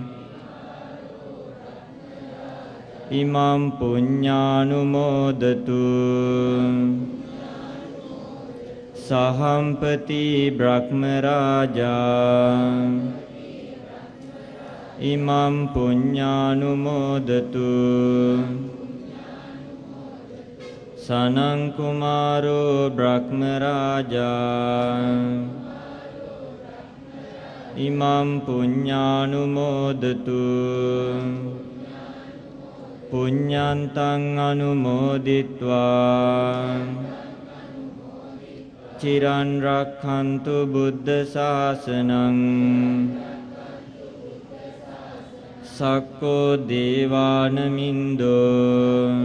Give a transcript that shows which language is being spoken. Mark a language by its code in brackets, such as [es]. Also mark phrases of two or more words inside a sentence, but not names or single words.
[pi] ඉමම් පුඤ්ඤානුමෝදතු සහම්පති බ්‍රහ්ම රාජා ඉමම් පුඤ්ඤානුමෝදතු සනං කුමාරෝ බ්‍රහ්ම රාජා ඉමම් පුඤ්ඤානුමෝදතු පුඤ්ඤන්තං අනුමෝදිත්වා චිරන් රක්ඛන්තු බුද්ධ ශාසනං සක්කෝ දේවානමින්දෝ